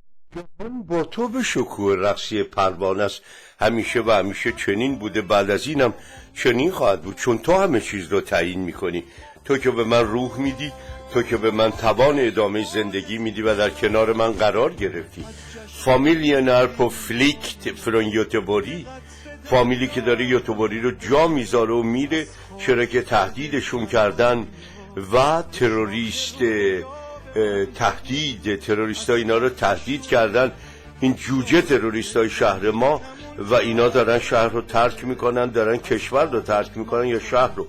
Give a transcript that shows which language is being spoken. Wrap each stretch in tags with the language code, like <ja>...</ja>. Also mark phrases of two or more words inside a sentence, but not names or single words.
<fa>جهان با تو به شکوه رقصی پروانه است. همیشه و همیشه چنین بوده، بعد از اینم چنین خواهد بود، چون تو همه چیز رو تعیین میکنی. تو که به من روح میدی، تو که به من توان ادامه زندگی میدی و در کنار من قرار گرفتی.</fa> <sv>فامیلien är på flykt från Göteborg.</sv> <fa>فامیلی که داره یوتوبری رو جا میذاره و میره، چرا که تهدیدشون کردن و تروریست ها اینا رو تهدید کردن، این جوجه تروریست های شهر ما، و اینا دارن شهر رو ترک میکنن، دارن کشور رو ترک میکنن یا شهر رو.</fa>